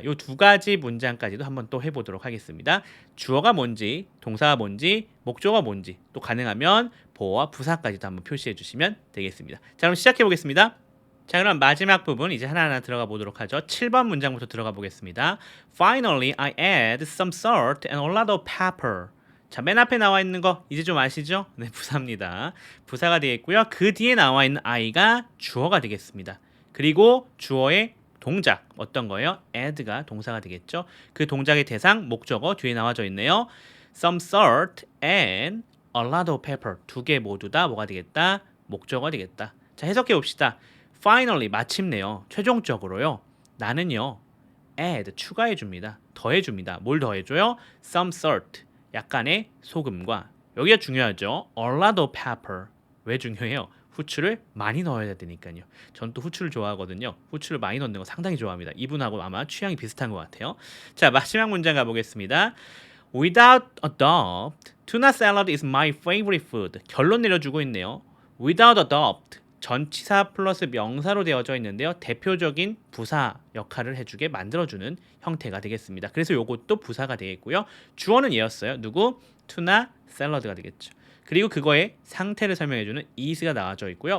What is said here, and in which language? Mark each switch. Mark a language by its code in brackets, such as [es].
[ko] 이 두 가지 문장까지도 한번 또 해보도록 하겠습니다. 주어가 뭔지, 동사가 뭔지, 목적어가 뭔지, 또 가능하면 보어와 부사까지도 한번 표시해 주시면 되겠습니다. 자, 그럼 시작해 보겠습니다. 자, 그럼 마지막 부분 이제 하나하나 들어가 보도록 하죠. 7번 문장부터 들어가 보겠습니다. [en] Finally, I add some salt and a lot of pepper. [ko] 자, 맨 앞에 나와 있는 거 이제 좀 아시죠? 네, 부사입니다. 부사가 되겠고요. 그 뒤에 나와 있는 I가 주어가 되겠습니다. 그리고 주어의 동작 어떤 거예요? add가 동사가 되겠죠. 그 동작의 대상 목적어 뒤에 나와져 있네요. [en] Some salt and a lot of pepper. [ko] 두 개 모두 다 뭐가 되겠다? 목적어가 되겠다. 자, 해석해 봅시다. Finally 마침내요. 최종적으로요. 나는요. add 추가해 줍니다. 더해 줍니다. 뭘 더해 줘요? [en] Some salt. [ko] 약간의 소금과 여기가 중요하죠. [en] A lot of pepper. [ko] 왜 중요해요? 후추를 많이 넣어야 되니까요. 전 또 후추를 좋아하거든요. 후추를 많이 넣는 거 상당히 좋아합니다. 이분하고 아마 취향이 비슷한 것 같아요. 자, 마지막 문장 가보겠습니다. [en] Without a doubt, tuna salad is my favorite food. [ko] 결론 내려주고 있네요. [en] Without a doubt. [ko] 전치사 플러스 명사로 되어져 있는데요. 대표적인 부사 역할을 해주게 만들어주는 형태가 되겠습니다. 그래서 요것도 부사가 되겠고요. 주어는 얘였어요. 누구? 투나 샐러드가 되겠죠. 그리고 그거의 상태를 설명해주는 is가 나와져 있고요.